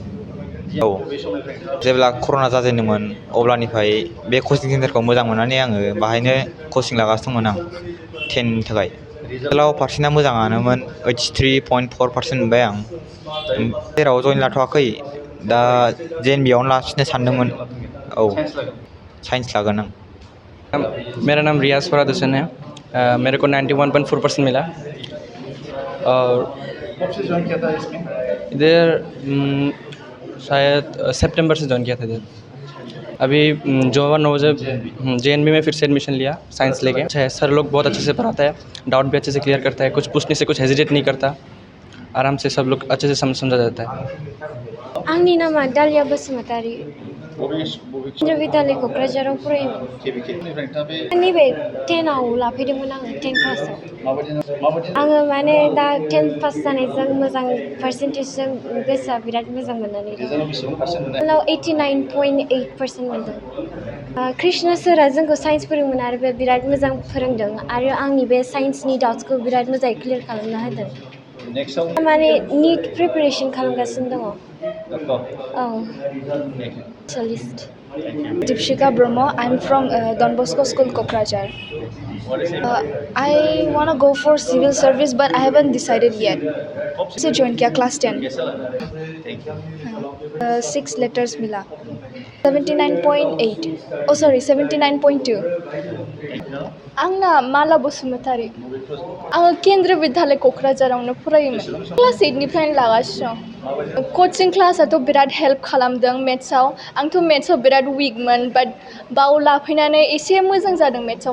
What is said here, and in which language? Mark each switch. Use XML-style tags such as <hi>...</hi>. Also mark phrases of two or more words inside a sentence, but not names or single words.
<brx>जेब्ला कर'ना जाजेनदोंमोन अब्लानिफ्राय बे कचिं सेन्टारखौ मोजां मोननानै आङो बाहायनो कचिं लागासिनो दंमोन आं 10नि थाखाय। रिजाल्टआव पारसेन्टआ मोजाङानोमोन, 83.4% मोनबाय आं। जेराव जइन लाथ'वाखै, दा JNBआवनो लाफिननो सानदोंमोन। साइन्स लागोन आं।</brx> <hi>मेरा नाम रियाज बोडोसा है। मेरे को 91.4% मिला और कब से ज्वाइन किया था इसमें? इधर शायद सितंबर से ज्वाइन किया था इधर। अभी जो 9 बजे JNB में फिर से एडमिशन लिया साइंस लेके। अच्छा है, सर लोग बहुत अच्छे से पढ़ाता है, डाउट भी अच्छे से क्लियर करता है, कुछ पूछने से कुछ हेजिटेट नहीं करता, आराम से सब लोग अच्छे से समझा जाता है।</hi> <brx>आंनि नामा दालिया बसुमतारी। केन्द्र विद्यालय क'क्राझाराव फरायोमोन। नैबे 10आव लाफैदोंमोन आङो 10 क्लासाव। आङो माने दा 10 पास जानायजों मोजां पार्सेन्टेजजों गोसोआ बिराद मोजां मोननानै दं। 89.8% मोनदों। कृष्ण सारा जोंखौ साइन्स फोरोंमोन आरो बे बिराद मोजां फोरोंदों आरो आंनि बे साइन्सनि डाउट्सखौ बिराद मोजाङै क्लियार खालामना होदों। माने</brx> <en>NEET preparation</en> <brx>खालामगासिनो दङ।</brx> <en>Specialist. Deepshika Brahma. I'm from Don Bosco School, Kokrajhar. I want to go for civil service, but I haven't decided yet. So join kiya class 10. 6 letters mila. 79.8. Oh sorry, 79.2.</en> <brx>आंना माला बसुमतारी। आङो केन्द्र विद्यालय क'क्राझारावनो फरायोमोन। क्लास 8 निफ्रायनो लागासिनो। कचिं क्लासाथ' बिराद हेल्प खालामदों मेथ्सआव। आंथ' मेथ्सआव बिराद वीकमोन, बाट बाव लाफैनानै एसे मोजां जादों मेथ्सआव।</brx>